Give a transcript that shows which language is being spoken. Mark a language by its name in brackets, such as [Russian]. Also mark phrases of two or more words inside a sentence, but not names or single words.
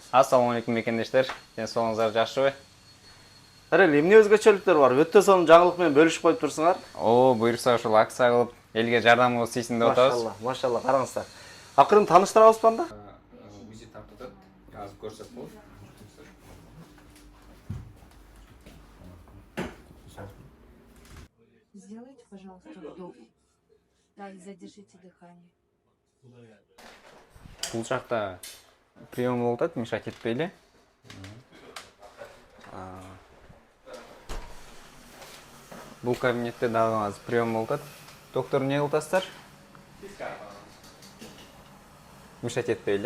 [Arabic] السلام عليكم мекендештер. [Kyrgyz] Ден соолуңуздар жакшыбы? Эрел, эмне өзгөчөлүктөр бар? Өтө сонун жаңылык менен бөлүшүп коюп турсуңар. О, буйрса ушул акция кылып, элге жардамыбыз тийсин деп атабыз. Машалла, караңыздар. Акырын тааныштырабызбы анда? Узи тартып атат. Азыр көрсөтүп болот. [Russian] Сделайте, пожалуйста, вдох. Да, и задержите дыхание. [Kyrgyz] Бул жакта прием болуп атат, мешать этпейли. Бул кабинетте дагы азыр прием болуп атат. Доктор эмне кылып атасыздар? Мешать этпейли.